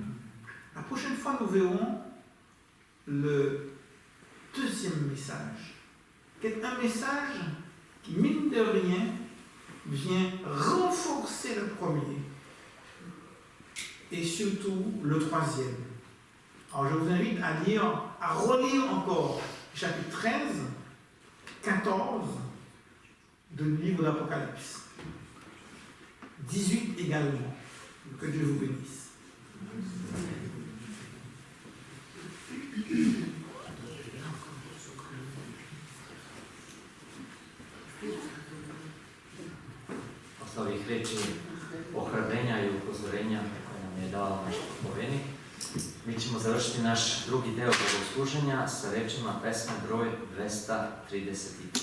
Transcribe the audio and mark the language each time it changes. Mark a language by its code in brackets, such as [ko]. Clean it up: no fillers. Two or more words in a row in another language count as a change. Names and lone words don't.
[fr] La prochaine fois, nous verrons le deuxième message, qui est un message qui, mine de rien, vient renforcer le premier et surtout le troisième. Alors je vous invite à lire, à relire encore chapitre 13, 14 du livre d'Apocalypse. 18 également. Que Dieu vous bénisse. [sr] Posle ovih reči ohrabrenja i upozorenja koje nam je dao naš povednik, mi ćemo završiti naš drugi deo bogosluženja sa rečima pesma broj 233.